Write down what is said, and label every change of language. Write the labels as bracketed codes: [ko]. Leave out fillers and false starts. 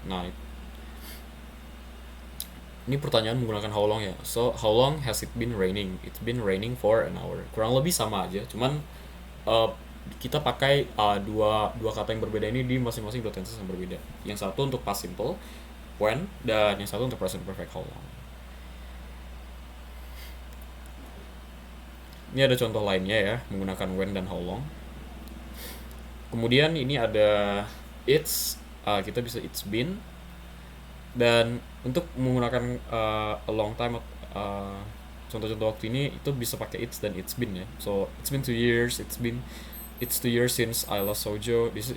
[id] Nah, ini pertanyaan menggunakan how long ya. [en] So how long has it been raining? It's been raining for an hour. [id] Kurang lebih sama aja, cuman uh, kita pakai dua kata yang berbeda ini di masing-masing dua tenses yang berbeda. Yang satu untuk past simple when, dan yang satu untuk present perfect how long. Ini ada contoh lainnya ya menggunakan when dan how long. Kemudian ini ada it's, kita bisa it's been. Dan untuk menggunakan a long time, contoh-contoh waktu ini itu bisa pakai it's dan it's been ya. [en] So it's been 2 years, it's 2 years since I lost Sojo.